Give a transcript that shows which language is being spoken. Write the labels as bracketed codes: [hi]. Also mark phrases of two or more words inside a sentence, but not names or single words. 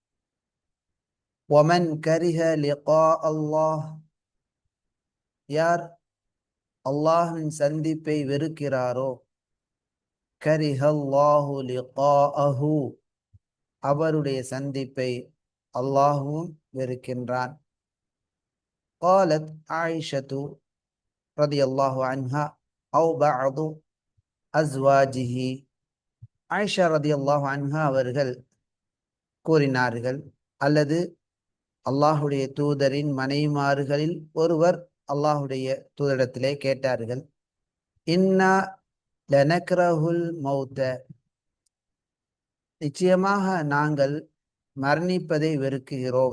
[ar] ومن كره لقاء الله, [ta] யார் அல்லாஹ்வின் சந்திப்பை வெறுக்கிறாரோ, [ar] كره الله لقاءه, [ta] அவருடைய சந்திப்பை அல்லாஹுவும் வெறுக்கின்றான். [ar] قالت عائشة رضي الله عنها أو بعض أزواجه, [ta] ஆயிஷா [ar] رضي الله عنها [ta] அவர்கள் கூறினார்கள், அல்லது அல்லாஹுடைய தூதரின் மனைவிமார்களில் ஒருவர் அல்லாஹுடைய தூதரிடத்திலே கேட்டார்கள், [ar] إنا لنكره الموت, [ta] நிச்சயமாக நாங்கள் மரணிப்பதை வெறுக்குகிறோம்.